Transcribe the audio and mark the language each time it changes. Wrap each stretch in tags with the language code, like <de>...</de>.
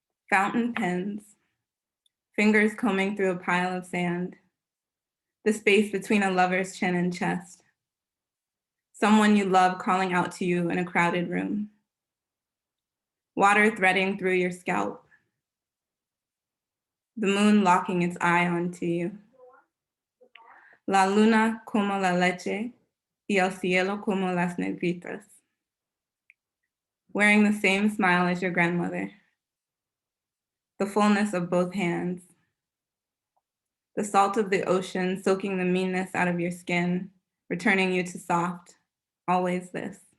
<en>Fountain pens, fingers combing through a pile of sand, the space between a lover's chin and chest, someone you love calling out to you in a crowded room, water threading through your scalp, the moon locking its eye onto you.</en> <es>La luna como la leche y el cielo como las negritas.</es> <en>Wearing the same smile as your grandmother. The fullness of both hands. The salt of the ocean soaking the meanness out of your skin, returning you to soft, always this.</en>